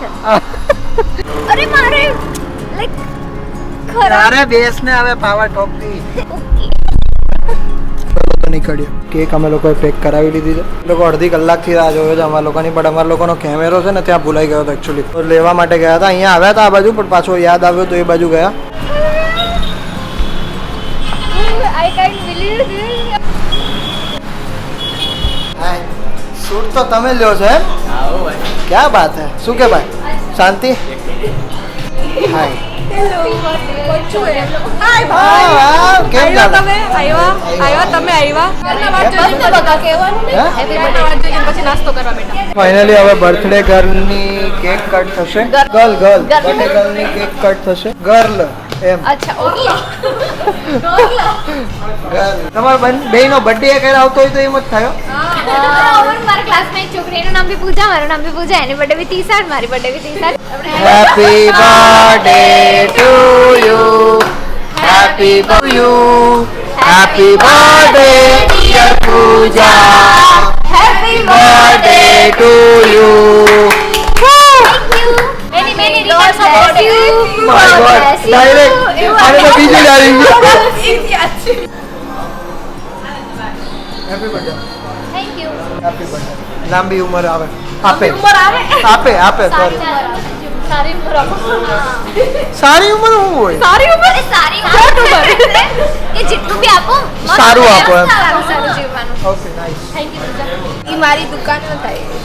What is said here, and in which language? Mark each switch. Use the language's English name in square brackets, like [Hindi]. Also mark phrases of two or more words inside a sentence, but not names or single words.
[Gujarati] અરે મારે લાઈક ખરા અરે બેસ ને હવે [English] power top [Gujarati] થી નીકળ્યો. કેક અમે લોકોએ પેક કરાવી લીધી છે. લોકો અડધી કલાકથી રાહ જોયો છે અમારા લોકોની પણ અમારા લોકોનો કેમેરો છે ને ત્યાં ભૂલાઈ ગયો હતો એકચ્યુઅલી તો લેવા માટે ગયા હતા. અહીંયા આવ્યા હતા આ બાજુ પણ પાછો યાદ આવ્યો તો એ બાજુ ગયા. [English] I can't believe this. [Gujarati] હાય શૂટ તો તમે લ્યો છો એમ? [Hindi] क्या बात है. [Gujarati] શું કે ભાઈ શાંતિ હાય હાય વાહ, કેમ ચાલે? તમે આવ્યા તમે આવ્યા પછી નાસ્તો કરવા બેઠા ફાઇનલી હવે [English] birthday girlની cake cut [Gujarati] થશે. [English] girl birthday girlની cake cut [Gujarati] થશે. ગર્લ એમ અચ્છા ઓકે ગર્લ. તમારા બેયનો બર્થડે ક્યારે આવતો હોય તો એમ જ થાય હો. મારા ક્લાસમાં એક છોકરીનું નામ બી પૂજા, મારું નામ બી પૂજા, એની બર્થડે બી 30, મારી બર્થડે બી 30. [English] Happy birthday to you. Happy birthday to you. Happy birthday dear Pooja. Happy Birthday to you. Many many regards bless you. My God. Direct. [Gujarati] આને તો બીજું જાણી ગયું. [English] Happy birthday. Thank you. Happy birthday. [Gujarati] લાંબી ઉંમર આવે. આપે. આપે sorry. સારી ઉંમર સારી ઉંમર શું હોય? સારી ઉંમર કે જેટલું બી આપો સારું આપો એમ. સારું જીવવાનું. [English] Okay nice. thank you [Gujarati] ઈ મારી દુકાનમાં થાય